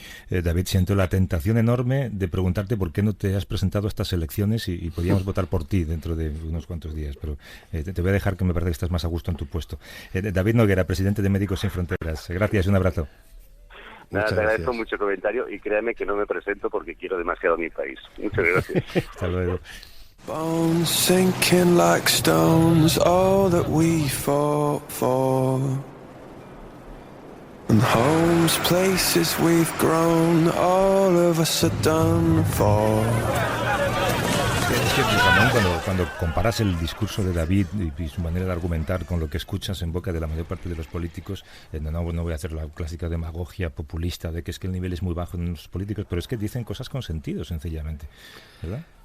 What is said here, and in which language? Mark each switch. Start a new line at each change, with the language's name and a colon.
Spanish: David, siento la tentación enorme de preguntarte por qué no te has presentado a estas elecciones y podíamos votar por ti dentro de unos cuantos días, pero te voy a dejar, que me parece que estás más a gusto en tu puesto. David Noguera, presidente de Médicos Sin Fronteras. Gracias y un abrazo. Nada, te agradezco mucho el comentario y créame que no me presento porque quiero demasiado a mi país. Muchas gracias. Hasta luego.
English: Bones sinking like stones, all that we fought for, and homes, places we've grown, all of us are done for.
Spanish: Es que, Ramón, cuando comparas el discurso de David y su manera de argumentar con lo que escuchas en boca de la mayor parte de los políticos, no voy a hacer la clásica demagogia populista de que es que el nivel es muy bajo en los políticos, pero es que dicen cosas con sentido, sencillamente, ¿verdad?